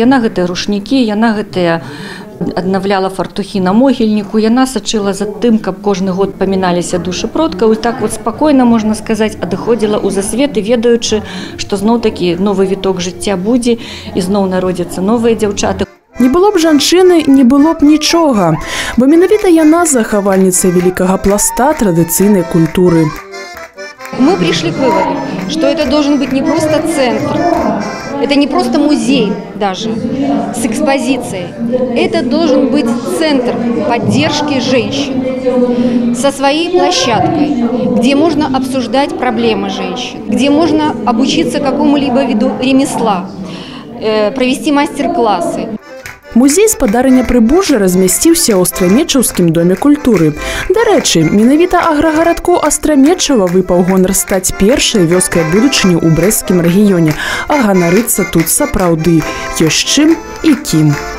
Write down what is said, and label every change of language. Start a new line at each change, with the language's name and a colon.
Belarusian: Яна гэтыя рушнікі, яна гэтыя аднаўляла фартухі на могільніку, яна сачыла за тым, каб кожны год паміналіся душы продкаў, і так вот спакойна, можна сказаць, адыходзіла ў засвет, і ведаючы, што зноў-такі новы віток жыцця будзе, і зноў народзяцца новыя дзяўчаты. Не было б жанчыны, не было б нічога, бо менавіта яна захавальніца вялікага пласта традыцыйнай культуры.
Russian: Мы пришли к выводу, что это должен быть не просто центр, это не просто музей даже с экспозицией. Это должен быть центр поддержки женщин со своей площадкой, где можно обсуждать проблемы женщин, где можно обучиться какому-либо виду ремесла, провести мастер-классы.
Belarusian: Музей спадарня Прыбужжа размясціўся ў Астрамечаўскім доме культуры. Дарэчы, менавіта аграгарадку Астрамечава выпаў гонар стаць першай вёскай будучыні ў брэсцкім рэгіёне, а ганарыцца тут сапраўды ёсць чым і кім.